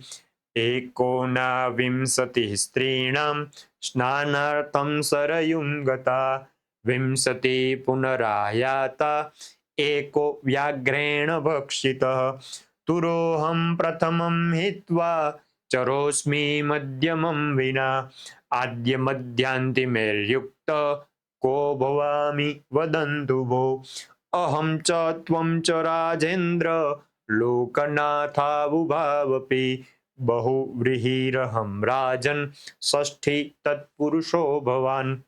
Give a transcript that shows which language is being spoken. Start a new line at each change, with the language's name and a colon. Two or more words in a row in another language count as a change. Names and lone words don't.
Sanskrit: एकोनविंशतिः स्त्रीणां स्नानार्थं सरयुं गता 20 पुनरायाता एको व्याघ्रेण भक्षितः तुरोहं प्रथमं हित्वा चरोस्मि मध्यमम विना आद्य मध्यांतिमेर्युक्त को भवामि वदंतु भो अहम च त्वं च राजेन्द्र लोकनाथावुभावपी बहुव्रीहिरहम राजन षष्ठी तत्पुरुषो भवान.